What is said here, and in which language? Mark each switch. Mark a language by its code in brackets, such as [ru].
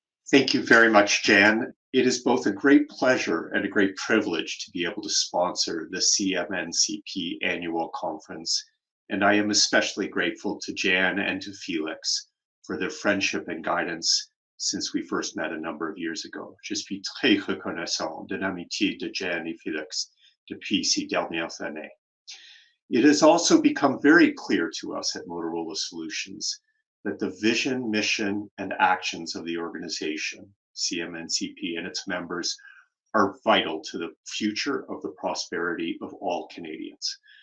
[en] Thank you very much, Jan. It is both a great pleasure and a great privilege to be able to sponsor the CMNCP annual conference and I am especially grateful to Jan and to Felix for their friendship and guidance since we first met a number of years ago. [fr] Je suis très reconnaissant de l'amitié de Jan et Felix depuis ces dernières années. [en] It has also become very clear to us at Motorola Solutions that the vision, mission, and actions of the organization, CMNCP, and its members are vital to the future of the prosperity of all Canadians.